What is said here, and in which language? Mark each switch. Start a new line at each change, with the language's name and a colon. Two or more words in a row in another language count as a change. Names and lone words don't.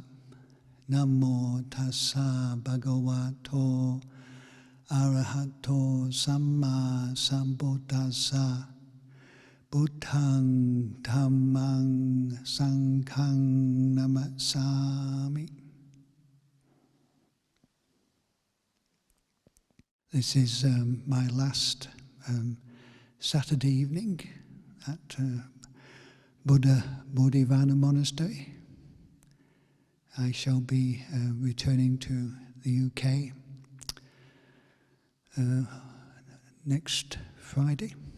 Pali: Namo tassa bhagavato arahato samma sambuddhassa. Buddhang dhammang sanghang namasami.
English: This is my last Saturday evening at Bodhivana Monastery. I shall be returning to the UK next Friday.